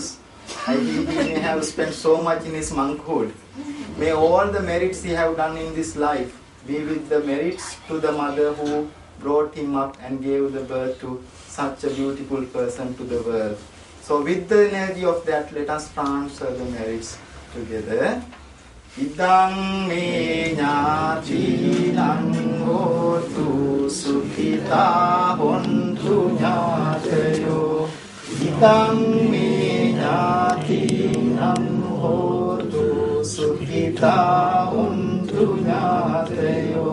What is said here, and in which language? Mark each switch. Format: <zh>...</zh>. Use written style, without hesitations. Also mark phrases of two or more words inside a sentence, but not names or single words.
<en>I think he may have spent so much in his monkhood. May all the merits he have done in this life be with the merits to the mother who brought him up and gave the birth to such a beautiful person to the world. So with the energy of that, let us transfer the merits together.</en> <pi>Idang me ñātīnaṃ hotu sukhitā hontu ñātayo. Idang me ñātīnaṃ hotu sukhitā hontu ñātayo.</pi>